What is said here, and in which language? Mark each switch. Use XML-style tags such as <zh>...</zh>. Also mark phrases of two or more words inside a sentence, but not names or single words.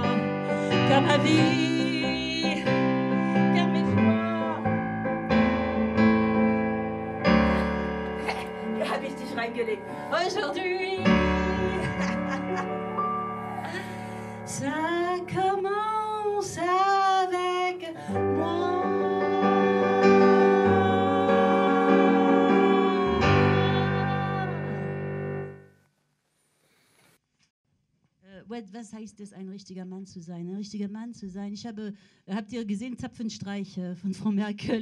<fr>Car ma vie, car mes choix. Ah, mais je vais gueuler. Aujourd'hui, ça commence avec moi.</fr> <de>Was heißt es, ein richtiger Mann zu sein? Ein richtiger Mann zu sein. Habt ihr gesehen, Zapfenstreich von Frau Merkel?</de>